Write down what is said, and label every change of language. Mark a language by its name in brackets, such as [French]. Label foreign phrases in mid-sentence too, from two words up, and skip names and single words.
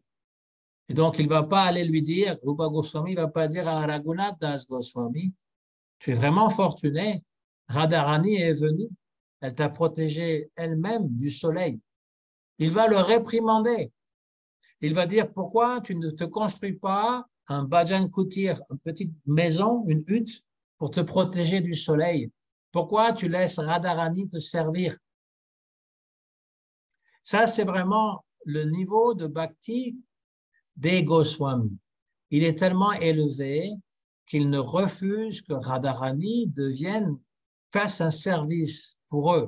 [French] Et donc, il ne va pas aller lui dire, Rupa Goswami ne va pas dire à Raghunath Das Goswami, tu es vraiment fortuné, Radharani est venue, elle t'a protégé elle-même du soleil. Il va le réprimander. Il va dire, pourquoi tu ne te construis pas un [Hindi] bhajan kutir, [French] une petite maison, une hutte, pour te protéger du soleil? Pourquoi tu laisses Radharani te servir? Ça, c'est vraiment le niveau de bhakti des Goswamis. Il est tellement élevé qu'il ne refuse que Radharani fasse un service pour eux.